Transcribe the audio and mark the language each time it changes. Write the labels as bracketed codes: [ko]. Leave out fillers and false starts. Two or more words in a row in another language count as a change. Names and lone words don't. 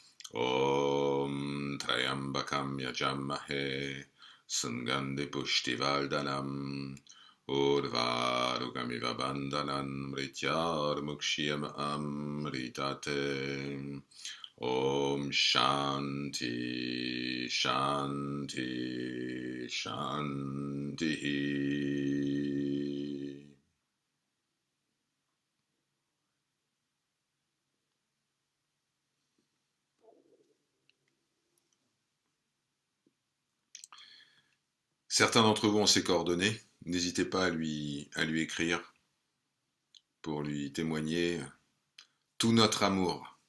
[sa] ॐ त्र्यम्बकं यजामहे सुगन्धिं पुष्टिवर्धनम् उर्वारुकमिव बन्धनान् मृत्योर् मुक्षीय अमृतात् ॐ शान्तिः शान्तिः शान्तिः. [fr] Certains d'entre vous ont ses coordonnées. N'hésitez pas à lui écrire pour lui témoigner tout notre amour.